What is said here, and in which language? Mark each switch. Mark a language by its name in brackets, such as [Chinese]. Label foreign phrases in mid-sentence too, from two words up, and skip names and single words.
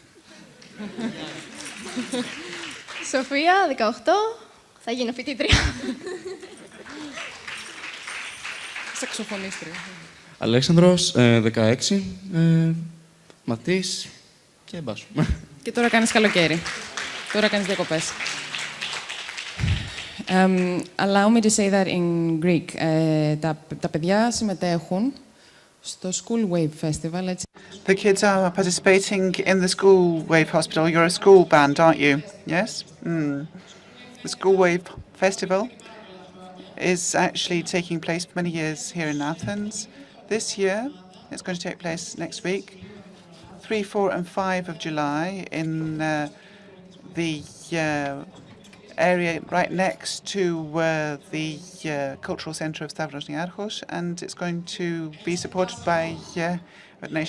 [Greek] Σοφία, 18, θα γίνω φοιτήτρια. Σαξοφωνίστρια. Αλέξανδρος, 16, μαθητής και μπάσου. Και τώρα κάνεις καλοκαίρι. Τώρα κάνεις διακοπές. [English] Allow me to say that in Greek. [Greek] Τα παιδιά συμμετέχουν στο School Wave Festival. [English] The kids are participating in the School Wave Hospital. You're a school band, aren't you? Yes? The School Wave Festival is actually taking place for many years here in Athens. This year, it's going to take place next week, 3, 4 and 5 of July in the area right next to the Cultural Centre of Stavros Niarchos, and it's going to be supported by Nation.